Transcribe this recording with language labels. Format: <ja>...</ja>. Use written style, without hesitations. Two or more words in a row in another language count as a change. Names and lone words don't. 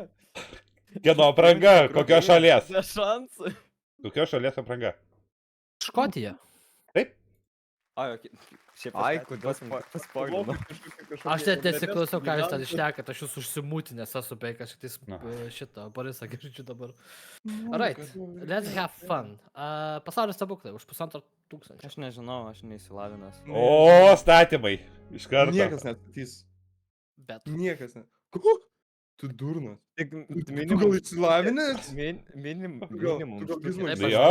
<lt>Kieno apranga, kokios šalies? Be šansų. Kokios šalies apranga? Škotija. Taip? Ai, okei. Šiaip Ai, aš kodėl paspoilino. Aš net nesiklausau, ką jūs ten ištekat, aš jūs užsimūtinęs esu bei kažkaip Na. šitą Borisą girdžiu dabar.</lt> <en>Alright, let's have fun.</en> <lt>Pasaulio stebuklai už 1500. Aš nežinau, aš neįsilavinęs. O, statymai. Iš karto. Niekas nestatys. Bet. Niekas ne. Ko? Tu durnas. Tik Tu gal minimum. išsilavinęs? Minimum. Tu gal bizmas? Taip, Jo.</lt>